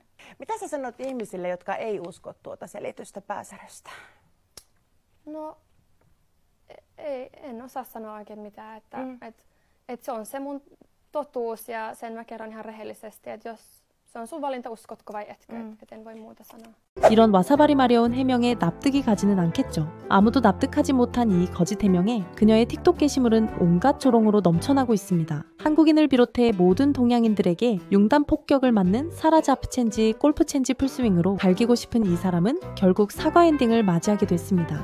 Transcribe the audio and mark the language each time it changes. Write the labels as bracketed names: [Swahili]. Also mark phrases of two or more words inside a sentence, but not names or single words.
[Finnish] Mitä sä sanot ihmisille, jotka ei usko tuota selitystä pääsäröstä? No, en osaa sanoa oikein mitään, että et se on se mun totuus ja sen mä kerron ihan rehellisesti, että jos se on sun valinta, uskotko vai etkö, et en voi muuta sanoa. [Korean] 이런 와사바리 마려운 해명에 납득이 가지는 않겠죠. 아무도 납득하지 못한 이 거짓 해명에 그녀의 틱톡 게시물은 온갖 조롱으로 넘쳐나고 있습니다. 한국인을 비롯해 모든 동양인들에게 융단 폭격을 맞는 사라 자프체인지 골프체인지 풀스윙으로 갈기고 싶은 이 사람은 결국 사과 엔딩을 맞이하게 됐습니다.